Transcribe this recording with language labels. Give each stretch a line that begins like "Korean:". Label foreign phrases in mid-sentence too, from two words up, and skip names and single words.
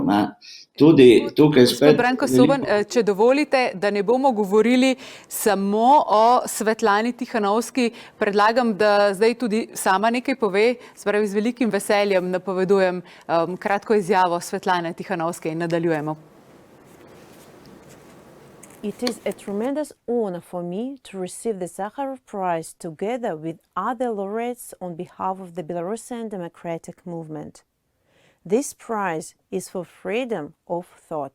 Slovenian: Tudi tukaj spet... Branko Soban, če dovolite, da ne bomo govorili samo o Svetlani Tihanovski, predlagam, da zdaj tudi sama nekaj pove, spravi z velikim veseljem napovedujem kratko izjavo Svetlane Tihanovske in nadaljujemo.
English: It is a tremendous honor for me to receive the Sakharov Prize together with other laureates on behalf of the Belarusian democratic movement. This prize is for freedom of thought.